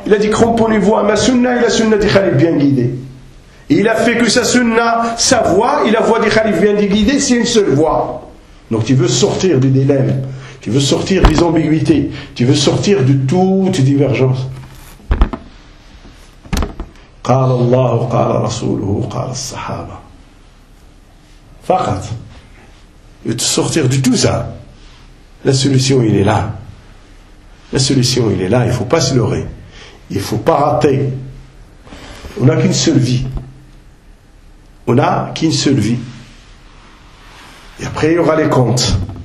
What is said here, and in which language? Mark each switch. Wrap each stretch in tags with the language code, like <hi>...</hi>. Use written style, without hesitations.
<fr>Il a dit, cramponnez-vous à ma sunna et la sunna du khalif bien guidée. Il a fait que sa sunna, sa voix et la voix du khalif bien guidée, c'est une seule voix. Donc tu veux sortir du dilemme. Tu veux sortir des ambiguïtés. Tu veux sortir de toute divergence.</fr> <ar>قال الله قال رسوله قال الصحابة. فقط.</ar> <fr>Tu veux sortir de tout ça. La solution, il est là. La solution, il est là. Il ne faut pas se leurrer. Il ne faut pas rater. On n'a qu'une seule vie. On n'a qu'une seule vie. Et après, il y aura les comptes.</fr>